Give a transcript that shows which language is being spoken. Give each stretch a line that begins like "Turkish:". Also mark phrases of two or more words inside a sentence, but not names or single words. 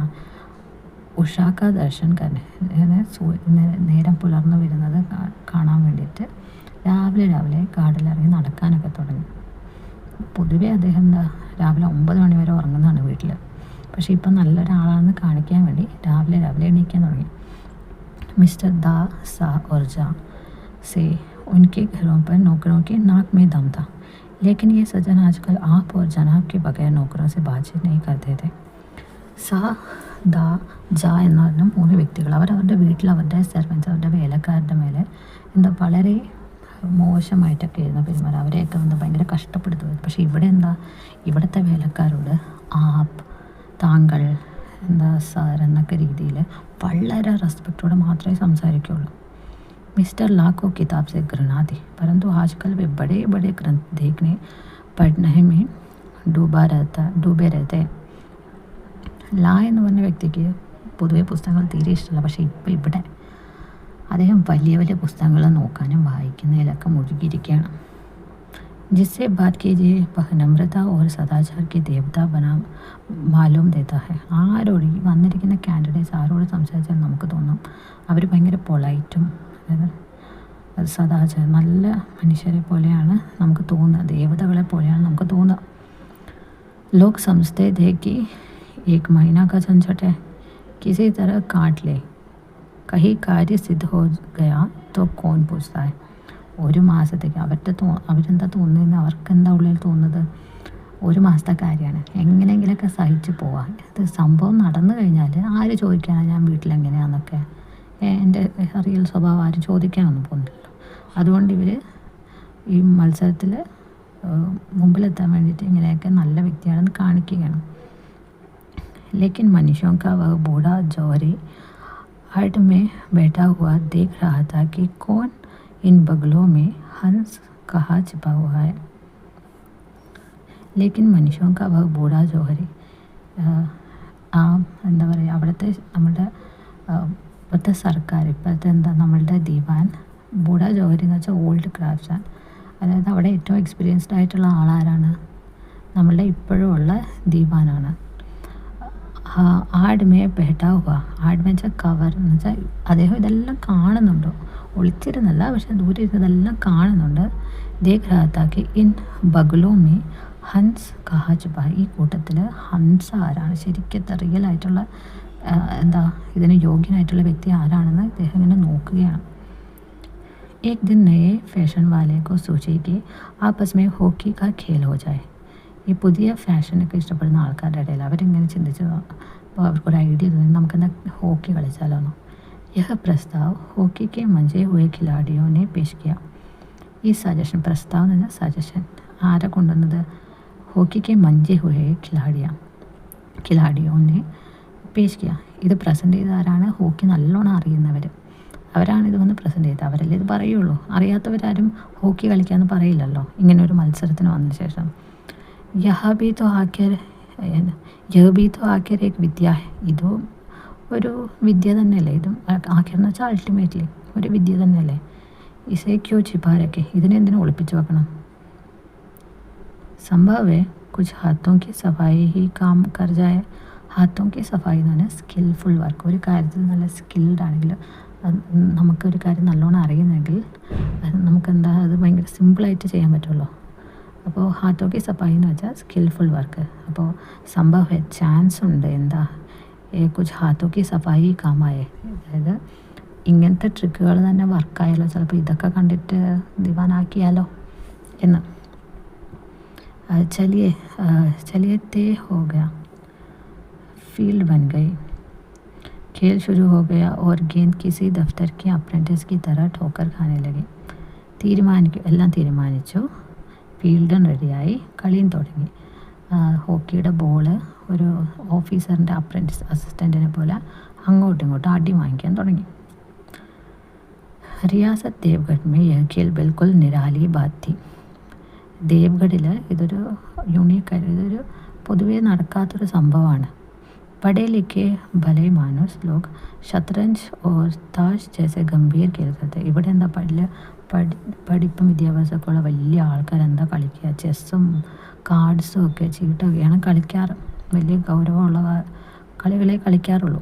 Malayalam: ഉഷാക്ക ദർശൻ കന്നെ, നേരം പുലർന്നു വരുന്നത് കാണാൻ വേണ്ടിയിട്ട് രാവിലെ ഗാർഡനിലിറങ്ങി നടക്കാനൊക്കെ തുടങ്ങി. പൊതുവേ അദ്ദേഹം രാവിലെ 9 മണി വരെ ഉറങ്ങുന്നതാണ് വീട്ടിൽ. പക്ഷേ ഇപ്പം നല്ലൊരാളാണെന്ന് കാണിക്കാൻ വേണ്ടി രാവിലെ എണീക്കാൻ തുടങ്ങി.
Hindi: മിസ്റ്റർ ദാ സാ और जा से उनके घरों पर नौकरों के नाक में दम था. लेकिन ये सज्जन आजकल आप और जनाब के बगैर नौकरों से बातचीत नहीं करते थे.
Malayalam: സാ ദാ ജാ എന്ന് പറഞ്ഞ 3 വ്യക്തികൾ അവരവരുടെ വീട്ടിൽ അവരുടെ സെർവൻസ്, അവരുടെ വേലക്കാരുടെ മേലെ വളരെ മോശമായിട്ടൊക്കെ ആയിരുന്നു പെരുമാറുക. അവരെയൊക്കെ ഭയങ്കര കഷ്ടപ്പെടുത്തുമായിരുന്നു. പക്ഷേ ഇവിടെ എന്താ, ഇവിടുത്തെ വേലക്കാരോട് ആപ്പ്, താങ്കൾ, എന്താ സാർ എന്നൊക്കെ രീതിയിൽ വളരെ റെസ്പെക്റ്റോടെ മാത്രമേ സംസാരിക്കുകയുള്ളൂ.
Hindi: मिस्टर ला को किताब से घृणा थी, परंतु आजकल वे बड़े बड़े ग्रंथ देखने पढ़ने में डूबे रहते हैं.
Malayalam: ലാ എന്ന് പറഞ്ഞ വ്യക്തിക്ക് പൊതുവെ പുസ്തകങ്ങൾ തീരെ ഇഷ്ടമല്ല. പക്ഷേ ഇപ്പോൾ ഇവിടെ അദ്ദേഹം വലിയ വലിയ പുസ്തകങ്ങൾ നോക്കാനും വായിക്കുന്നതിലൊക്കെ മുഴുകിയിരിക്കുകയാണ്.
Hindi: जिससे बात कीजिए वह नम्रता और सदाचार के देवता बना मालूम देता है.
Malayalam: ആരോട് ഈ വന്നിരിക്കുന്ന കാൻഡിഡേറ്റ്സ് ആരോട് സംസാരിച്ചാൽ നമുക്ക് തോന്നും അവർ ഭയങ്കര പൊളൈറ്റും സദാചാരം നല്ല മനുഷ്യരെ പോലെയാണ് നമുക്ക് തോന്നുക, ദേവതകളെ പോലെയാണ് നമുക്ക് തോന്നുക.
Hindi: लोग समझते थे कि एक महीना का झंझट है, किसी तरह काट ले, कहीं कार्य सिद्ध हो गया तो कौन पूछता है.
Malayalam: ഒരു മാസത്തേക്ക് അവരെന്താ തോന്നുന്നത്, അവർക്കെന്താ ഉള്ളിൽ തോന്നുന്നത്, ഒരു മാസത്തെ കാര്യമാണ്, എങ്ങനെയെങ്കിലൊക്കെ സഹിച്ച് പോവാം. ഇത് സംഭവം നടന്നു കഴിഞ്ഞാൽ ആര് ചോദിക്കാനാണ് ഞാൻ വീട്ടിലെങ്ങനെയാണെന്നൊക്കെ, എൻ്റെ റിയൽ സ്വഭാവം ആരും ചോദിക്കാനൊന്നും പോകുന്നില്ലല്ലോ. അതുകൊണ്ട് ഇവർ ഈ മത്സരത്തിൽ മുമ്പിലെത്താൻ വേണ്ടിയിട്ട് ഇങ്ങനെയൊക്കെ നല്ല വ്യക്തിയാണെന്ന് കാണിക്കുകയാണ്.
Hindi: लेकिन मनुष्यों का वह बूढ़ा जौहरी हट में बैठा हुआ देख रहा था कि कौन इन बगलों में हंस कहाँ छिपा हुआ है. लेकिन मनुष्यों का वह बूढ़ा जौहरी
Malayalam: എന്താ പറയുക, അവിടുത്തെ ഇപ്പോഴത്തെ സർക്കാർ, ഇപ്പോഴത്തെ നമ്മളുടെ ദിവാൻ,
Hindi: बूढ़ा जौहरी
Malayalam: എന്ന് വെച്ചാൽ
English: old crafts.
Malayalam: അതായത് അവിടെ ഏറ്റവും എക്സ്പീരിയൻസ്ഡ് ആയിട്ടുള്ള ആളാരാണ്, നമ്മളുടെ ഇപ്പോഴും ഉള്ള ദിവാനാണ്.
Hindi: आड़ में बैठा हुआ,
Malayalam: ആഡ്മേ വെച്ചാൽ കവർ എന്ന് വെച്ചാൽ അദ്ദേഹം ഇതെല്ലാം കാണുന്നുണ്ടോ, ഒളിച്ചിരുന്നല്ല, പക്ഷെ ദൂരെ ഇരുന്നതെല്ലാം കാണുന്നുണ്ട്.
Hindi: देख रहा था कि इन बगलों में हंस कहाँ छिपा,
Malayalam: ഈ കൂട്ടത്തിൽ ഹൻസ് ആരാണ്, ശരിക്കത്തെ റിയൽ ആയിട്ടുള്ള ഇതിന് യോഗ്യനായിട്ടുള്ള വ്യക്തി ആരാണെന്ന് അദ്ദേഹം ഇങ്ങനെ നോക്കുകയാണ്.
Hindi: एक दिन नए फैशन वाले को सोचे कि आपस में हॉकी का खेल हो जाए.
Malayalam: ഈ പുതിയ ഫാഷനൊക്കെ ഇഷ്ടപ്പെടുന്ന ആൾക്കാരുടെ ഇടയിൽ അവരിങ്ങനെ ചിന്തിച്ചു, അപ്പോൾ അവർക്കൊരു ഐഡിയ തോന്നി, നമുക്കെന്താ ഹോക്കി കളിച്ചാലോന്നോ.
Hindi: यह प्रस्ताव हॉकी के मंजे हुए खिलाड़ियों ने पेश किया.
Malayalam: ഈ സജഷൻ, പ്രസ്താവ് എന്ന് പറഞ്ഞാൽ സജഷൻ, ആരെ കൊണ്ടുവന്നത്,
Hindi: हॉकी के मंजे हुए खिलाड़ियों ने पेश किया.
Malayalam: ഇത് പ്രസൻറ്റ് ചെയ്ത ആരാണ്, ഹോക്കി നല്ലോണം അറിയുന്നവർ, അവരാണ് ഇത് വന്ന് പ്രസൻറ്റ് ചെയ്തത്. അവരല്ലേ ഇത് പറയുള്ളൂ, അറിയാത്തവരാരും ഹോക്കി കളിക്കാമെന്ന് പറയില്ലല്ലോ ഇങ്ങനെ ഒരു മത്സരത്തിന് വന്ന ശേഷം.
Hindi: यह भी तो आखिर एक विद्या,
Malayalam: ഇതും ഒരു വിദ്യ തന്നെയല്ലേ, ഇതും ആഖിർ എന്ന് വെച്ചാൽ അൾട്ടിമേറ്റ്ലി ഒരു വിദ്യ തന്നെയല്ലേ.
Hindi: इसे क्यों छिपा रखे,
Malayalam: ഇതിനെന്തിനും ഒളിപ്പിച്ച് വെക്കണം.
Hindi: സംഭവ കുछ हाथों की सफाई ही काम कर जाए. हाथों की सफाई
Malayalam: എന്ന് പറഞ്ഞാൽ
English: skillful work.
Malayalam: ഒരു കാര്യത്തിൽ നല്ല സ്കിൽഡ് ആണെങ്കിൽ, നമുക്കൊരു കാര്യം നല്ലോണം അറിയുന്നെങ്കിൽ നമുക്കെന്താ അത് ഭയങ്കര സിമ്പിളായിട്ട് ചെയ്യാൻ പറ്റുള്ളൂ. അപ്പോൾ
Hindi: हाथों की सफाई
Malayalam: എന്ന് വെച്ചാൽ
English: skillful work.
Malayalam: അപ്പോൾ സംഭവ ചാൻസ് ഉണ്ട്, എന്താ
Hindi: कुछ हाथों की सफाई काम आए,
Malayalam: അതായത് ഇങ്ങനത്തെ ട്രിക്കുകൾ തന്നെ വർക്കായാലോ, ചിലപ്പോൾ ഇതൊക്കെ കണ്ടിട്ട് ദിവാനാക്കിയാലോ എന്ന്.
Hindi: चलिए तय हो गया, फील्ड बन गई, खेल शुरू हो गया और गेंद किसी दफ्तर के अप्रेंटिस की तरह ठोकर खाने लगी.
Malayalam: എല്ലാം തീരുമാനിച്ചു, ഫീൽഡും റെഡിയായി, കളിയും തുടങ്ങി. ഹോക്കിയുടെ ബോള് ഒരു ഓഫീസറിൻ്റെ
English: apprentice assistant
Malayalam: പോലെ അങ്ങോട്ടും ഇങ്ങോട്ടും അടി വാങ്ങിക്കാൻ തുടങ്ങി.
Hindi: रियासत देवगढ़ में यह खेल बिल्कुल निराली बात थी.
Malayalam: ദേവ്ഗഡിൽ ഇതൊരു യുണീക്കായിട്ട്, ഇതൊരു പൊതുവേ നടക്കാത്തൊരു സംഭവമാണ്.
Hindi: പढ़े लिखे भले मानुस लोग शतरंज और ताश जैसे गंभीर खेल करते.
Malayalam: ഇവിടെ എന്താ പഠിപ്പും വിദ്യാഭ്യാസമൊക്കെ ഉള്ള വലിയ ആൾക്കാരെന്താ കളിക്കുക, ചെസ്സും കാർഡ്സും ഒക്കെ ചീട്ടൊക്കെയാണ് കളിക്കാറ്, വലിയ ഗൗരവമുള്ള കളികളെ കളിക്കാറുള്ളൂ.